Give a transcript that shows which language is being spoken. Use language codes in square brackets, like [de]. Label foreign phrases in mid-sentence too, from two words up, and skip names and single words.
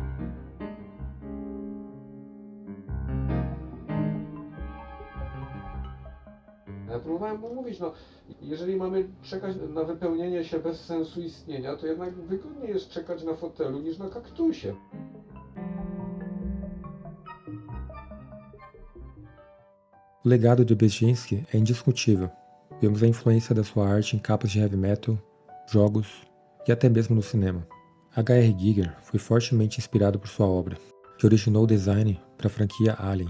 [pl] Ja próbowałem mu mówić, no, jeżeli mamy czekać na wypełnienie się bez sensu istnienia, to jednak wygodniej jest czekać na fotelu niż na kaktusie. [pt] O legado de Beksinski é indiscutível. Vemos a influência da sua arte em capas de [en] heavy metal, [pt] jogos e até mesmo no cinema. H.R. Giger foi fortemente inspirado por sua obra, que originou o design para a franquia Alien.